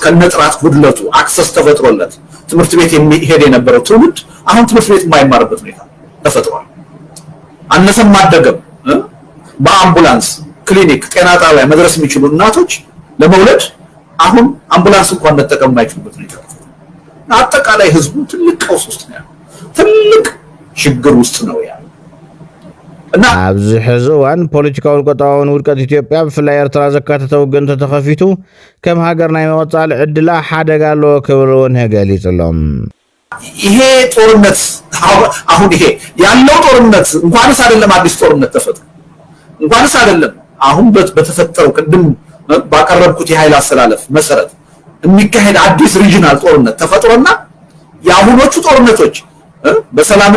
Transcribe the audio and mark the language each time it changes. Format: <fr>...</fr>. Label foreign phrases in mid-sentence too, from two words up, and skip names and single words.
<am>ከነጥራት ጉድለቱ አክሰስ ተፈጥሮለት ትምህርት ቤት የሚሄድ የነበረው ትውልድ አሁን ትምህርት ቤት የማይማርበት ሁኔታ ተፈጥሯል። አነሰም አደገም በአምቡላንስ ክሊኒክ፣ ጤና ጣቢያ መድረስ የሚችሉ እናቶች ለመውለድ አሁን አምቡላንስ እንኳን መጠቀም የማይችሉበት ሁኔታ ተፈጥሯል። አጠቃላይ ህዝቡ ትልቅ ቀውስ ውስጥ ነው ያለው፣ ትልቅ ችግር ውስጥ ነው ያለው። እና</am> <ti>ኣብዚ ሕዚ እዋን ፖለቲካዊ ቆጣውን ውድቀት ኢትዮጵያ ብፍላይ ኤርትራ ዘካተተ ውግን ተተኸፊቱ ከም ሃገር ናይ መወፃል ዕድላ ሓደጋ ኣለዎ ክብል እውን ገሊፅሎም።</ti> <am>ይሄ ጦርነት አሁን ይሄ ያለው ጦርነት እንኳንስ አይደለም አዲስ ጦርነት ተፈጥሮ እንኳንስ አይደለም አሁን በተፈጠረው ቅድም ባቀረብኩት የኃይል አስተላለፍ መሰረት የሚካሄድ አዲስ ሪጂናል ጦርነት ተፈጥሮና የአሁኖቹ ጦርነቶች በሰላምና</am>